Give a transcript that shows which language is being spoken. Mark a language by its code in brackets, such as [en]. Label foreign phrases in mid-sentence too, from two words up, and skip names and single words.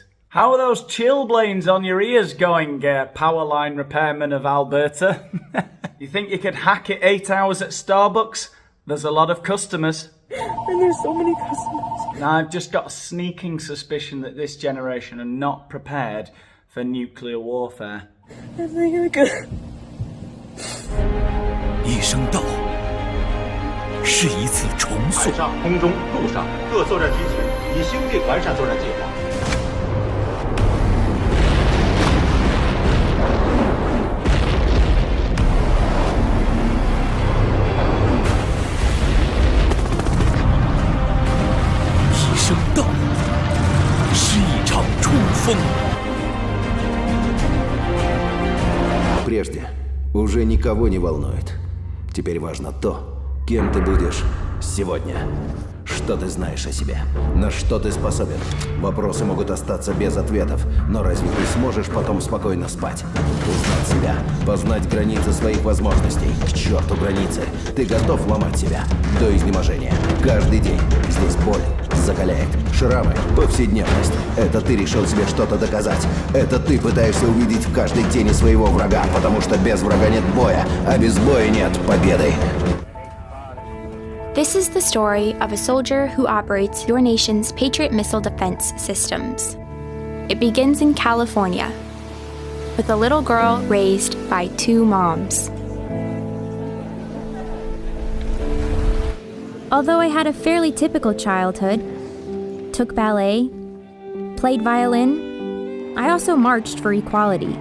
[en] How are those chilblains on your ears going, power line repairman of Alberta? You think you could hack it 8 hours at Starbucks? There's a lot of customers. And there's so many customers. Now, I've just got a sneaking suspicion that this generation are not prepared for nuclear warfare. [zh] 一声道，是一次重塑。海上、空中、陆上各作战机组已修订完善作战计划。一声道，是一场冲锋。 [ru] Прежде уже никого не волнует. Теперь важно то, кем ты будешь сегодня. Что ты знаешь о себе? На что ты способен? Вопросы могут остаться без ответов, но разве ты сможешь потом спокойно спать? Узнать себя, познать границы своих возможностей. К черту границы! Ты готов ломать себя до изнеможения. Каждый день здесь боль закаляет. Шрамы, повседневность. Это ты решил себе что-то доказать. Это ты пытаешься увидеть в каждой тени своего врага, потому что без врага нет боя, а без боя нет победы. [en] This is the story of a soldier who operates your nation's Patriot missile defense systems. It begins in California, with a little girl raised by 2 moms. Although I had a fairly typical childhood, took ballet, played violin, I also marched for equality.